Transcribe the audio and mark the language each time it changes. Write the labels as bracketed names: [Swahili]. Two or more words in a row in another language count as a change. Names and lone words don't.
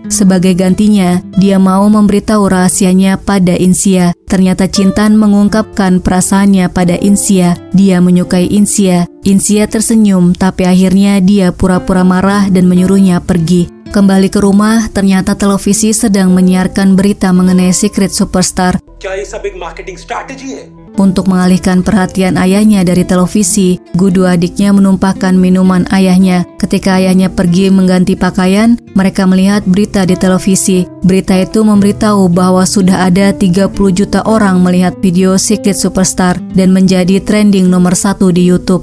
[Indonesian] Sebagai gantinya, dia mau memberitahu rahasianya pada Insia. Ternyata Cintan mengungkapkan perasaannya pada Insia. Dia menyukai Insia. Insia tersenyum, tapi akhirnya dia pura-pura marah dan menyuruhnya pergi. Kembali ke rumah, ternyata televisi sedang menyiarkan berita mengenai Secret Superstar. [Hindi] क्या ये सब एक [English] marketing strategy [Hindi] है? [Indonesian] Untuk mengalihkan perhatian ayahnya dari televisi, Gudu adiknya menumpahkan minuman ayahnya. Ketika ayahnya pergi mengganti pakaian, mereka melihat berita di televisi. Berita itu memberitahu bahwa sudah ada 30 juta orang melihat video Secret Superstar dan menjadi trending nomor 1 di YouTube.